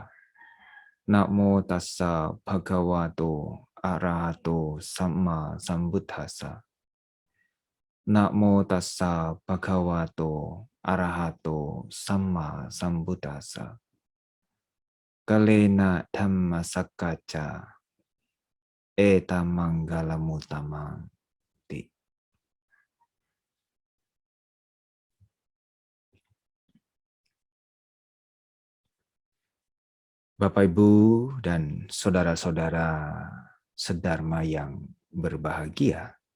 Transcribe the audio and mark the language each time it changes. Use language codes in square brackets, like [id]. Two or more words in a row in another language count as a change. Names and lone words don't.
[pi] Namo tassa bhagavato arahato sama sambuddhassa. Namo tassa bhagavato arahato sama sambuddhassa. Kalena dhamma sakkaca eta manggalamutamang. [id] Bapak, Ibu, dan saudara-saudara sedharma yang berbahagia.